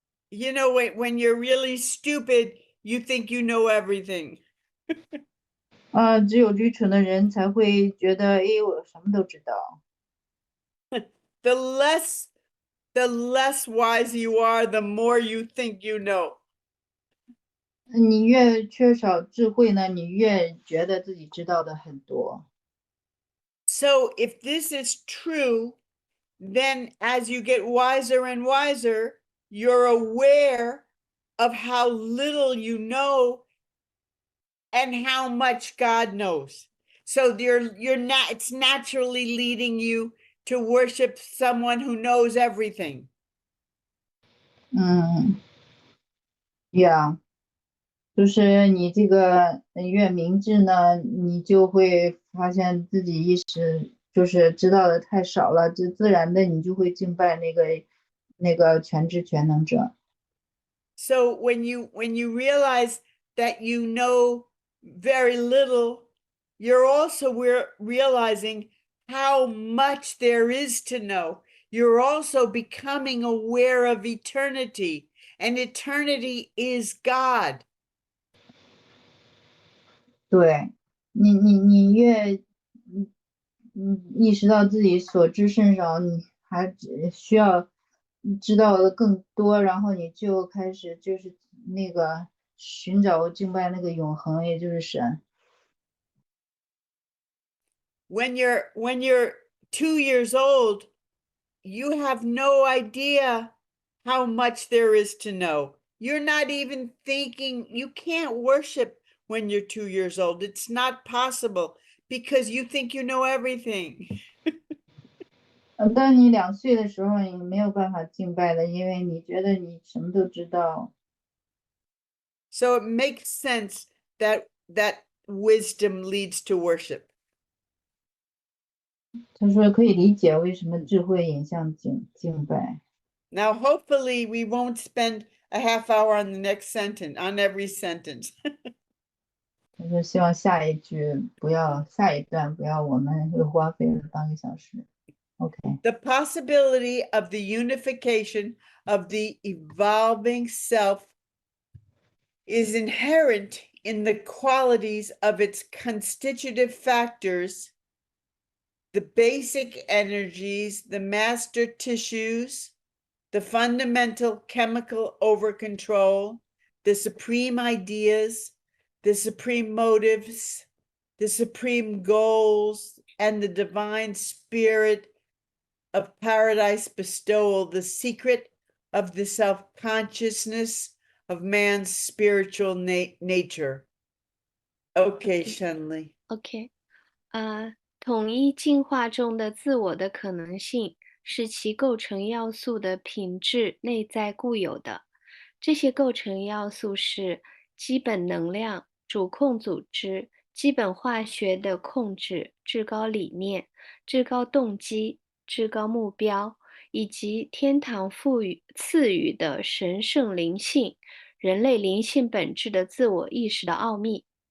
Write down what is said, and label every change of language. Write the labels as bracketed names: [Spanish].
[English] You know, when you're really stupid, you think you know everything. [Chinese] 只有愚蠢的人才会觉得，诶，我什么都知道。 [English] The less wise you are, the more you think you know. [Chinese] 你越缺少智慧呢，你越觉得自己知道的很多。 [English] So if this is true, then as you get wiser and wiser, you're aware of how little you know and how much God knows. So it's naturally leading you to worship someone who knows everything. [Chinese] 嗯，呀，就是你这个越明智呢，你就会发现自己就是知道的太少了，就自然的你就会敬拜那个全知全能者。 [English] So when you realize that you know very little, you're also realizing how much there is to know. You're also becoming aware of eternity, and eternity is God. [Chinese] 对，你越意识到自己所知甚少，你还需要知道的更多，然后你就开始就是那个寻找敬拜那个永恒，也就是神。 [English] When you're 2 years old, you have no idea how much there is to know. You're not even thinking, you can't worship when you're 2 years old. It's not possible because you think you know everything. [Chinese] 当你2岁的时候，你没有办法敬拜的，因为你觉得你什么都知道。 [English] So it makes sense that wisdom leads to worship. [Chinese] 他说可以理解为什么智慧引向敬拜。 [English] Now, hopefully we won't spend a half hour on the next sentence, on every sentence. [Chinese] 他说希望下一段不要我们会花费了半个小时。 [English] OK， The possibility of the unification of the evolving self is inherent in the qualities of its constitutive factors, the basic energies, the master tissues, the fundamental chemical overcontrol, the supreme ideas, the supreme motives, the supreme goals, and the divine spirit of paradise bestowal, the secret of the self-consciousness of man's spiritual nature. Okay, Shanley. [Chinese] OK，统一进化中的自我的可能性是其构成要素的品质内在固有的。这些构成要素是基本能量、主控组织、基本化学的控制、至高理念、至高动机、至高目标，以及天堂赐予的神圣灵性、人类灵性本质的自我意识的奥秘。